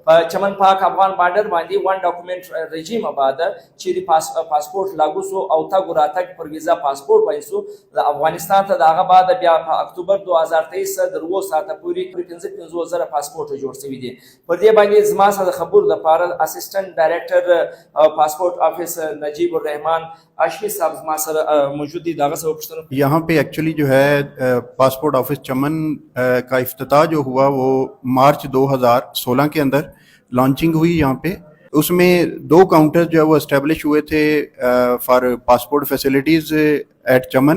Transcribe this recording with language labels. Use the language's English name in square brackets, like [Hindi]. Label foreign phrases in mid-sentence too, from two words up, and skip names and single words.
[Pashto] په چمن پاک افغان بارډر باندې ون ډاکومنټ رژیم بعد چې پاسپورت لاګو سو او تګ راتګ پر ویزا پاسپورت باندې سو د افغانستان ته دغه بعد بیا په اکتوبر 2023 در و ساعته پورې 55,000 پاسپورت جوړ شوي دي. پر دې باندې زما سره خبر د پاره اسسټنټ ډایریکټر پاسپورت آفیس نجیب الرحمن [Urdu] ہاشمی صاحب ہمارے ساتھ موجود تھی۔ داغہ سے پوچھتا ہوں یہاں پے ایکچوئلی جو ہے پاسپورٹ آفس چمن کا افتتاح جو ہوا وہ مارچ 2016 کے اندر لانچنگ ہوئی یہاں پے. اس میں 2 کاؤنٹر جو ہے وہ اسٹیبلش ہوئے تھے [English] for passport facilities at Chaman.